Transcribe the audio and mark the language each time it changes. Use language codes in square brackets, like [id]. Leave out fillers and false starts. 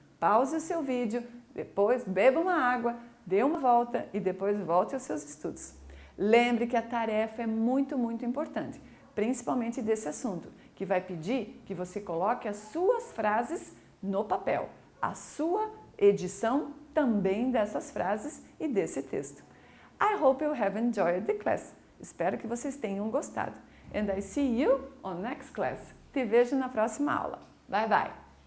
[pt] Pause o seu vídeo, depois beba uma água, dê uma volta e depois volte aos seus estudos. Lembre que a tarefa é muito importante, principalmente desse assunto, que vai pedir que você coloque as suas frases no papel, a sua edição também dessas frases e desse texto. [en] I hope you have enjoyed the class. [pt] Espero que vocês tenham gostado. [en] And I see you on next class. [pt] Te vejo na próxima aula. [en] Bye bye!